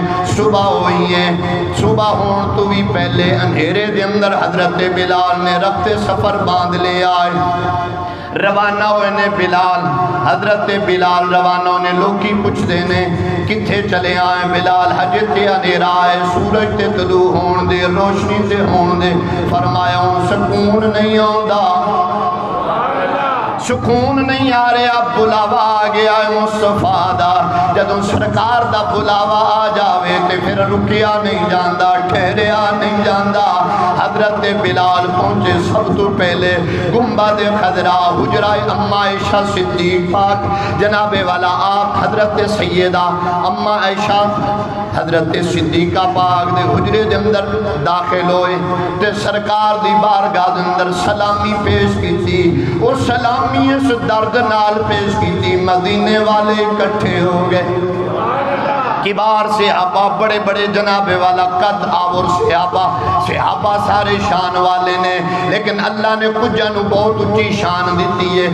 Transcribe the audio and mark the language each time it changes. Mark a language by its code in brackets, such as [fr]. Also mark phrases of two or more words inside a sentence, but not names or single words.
[pa] صبح ہوئی ہے، صبح ہون تو بھی پہلے اندھیرے دے اندر حضرت بلال نے رفت سفر باندھ لے آئے، روانہ ہوئے نے بلال، حضرت بلال روانہ ہونے، لوگی پوچھ دینے کتھے چلے آئے بلال؟ حج تے اندھیرا ہے، سورج تے طلوع ہون دے، روشنی تے ہون دے۔ فرمایا ہوں سکون نہیں آندا، سکون نہیں آ رہا، بلاوا آ گیا ہے مصطفیٰ دا، جدوں سرکار دا بلاوا آ جاوے تے پھر رکیا نہیں جاندہ، ٹھہریا نہیں جاندہ۔ حضرت بلال پہنچے سب تو پہلے گنبد خضرا، حجرہ اما عائشہ صدیق پاک جناب والا آپ حضرت سیدہ اما عائشہ حضرت صدیقہ پاک دے حجرے دے اندر داخل ہوئے تے سرکار دی بارگاہ دے اندر سلامی پیش کی تھی، اور سلام سلامی اس درد نال پیش کی، مدینے والے اکٹھے ہو گئے، کبار صحابہ، بڑے بڑے جناب والا قد آور صحابہ سارے شان والے نے، لیکن اللہ نے کچھ جانو بہت اچھی شان دیتی ہے۔